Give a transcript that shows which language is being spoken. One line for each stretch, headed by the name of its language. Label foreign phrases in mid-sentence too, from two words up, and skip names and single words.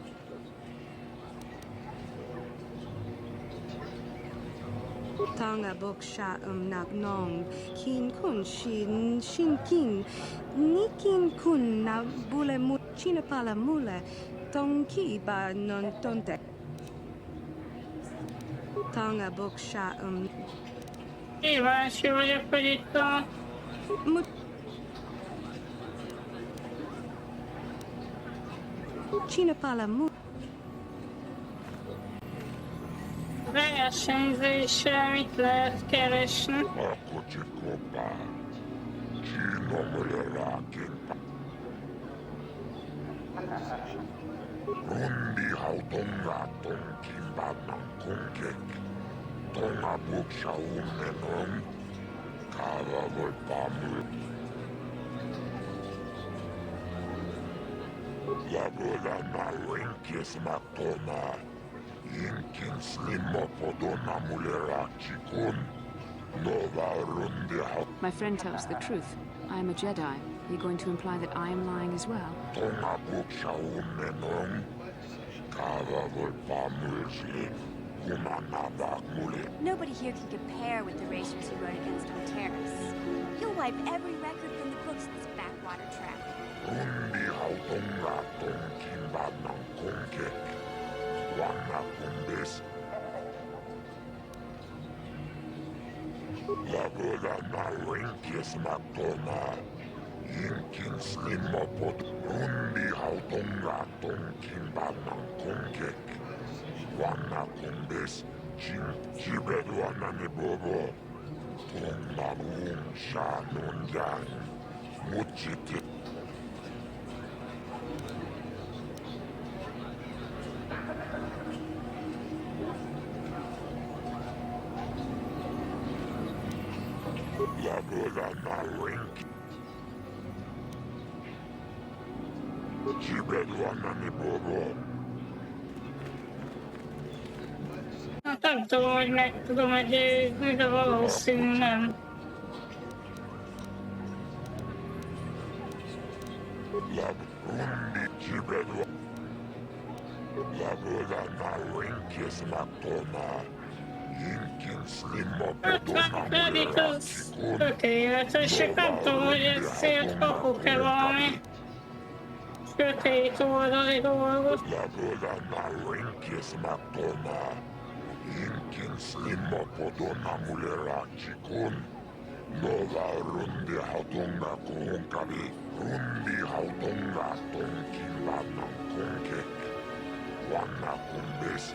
Hungarian: Tonga bok sha nak nong, kin kun shin kin, ni kin kun na bule mu, china pala mule, tong ki ba non tonte. Tonga bok sha Kíváncsi vagyok, hogy itt a china pala mule. versenyzésre mit lehet keresni. A kocsi kopár. Csinomre rákénpa. Rondi hautongáton kimbádnan konkek. Tonga buksa ummenon. Káva volt pámul. Lagodana wenkies matona. Inkin slimmo podona mulerachikun. Nova rundi haut.
English: My friend tells the truth. I am a Jedi. Are you going to imply that I am lying as well? Tonga buksa ummenon. Káva volt pámulsli. Nobody here can compare with the racers who rode against on Terrace. You'll wipe every record from the books this backwater track. Rundi hautongaton kimbadnan konkek. Wanna kumbes. Lagodana wenkies matona. Inkin slimmopod. Rundi hautongaton kimbadnan konkek. Wanna kumbes. Chibed wanna ni bobo. Tongna shanun yang. Muchiti. Lagodana wenki. Chibed wanna ni bobo.
Hungarian: Hát nem tudom, hogy meg tudom győzni, de valószínű nem. Rundi chibed Lagodana wenkies matona. Inkin slimmopodona Pedig az tökéletes, csak nem tudom, hogy ezért kapok-e valami sötét oldali dolgot. Lagodana wenkies matona. Inkin slimmopodona mulerachikun. Nova rundi hautonga kuhunkavi. Rundi hautonga tonkimbadnan konkek. Wanna kumbes.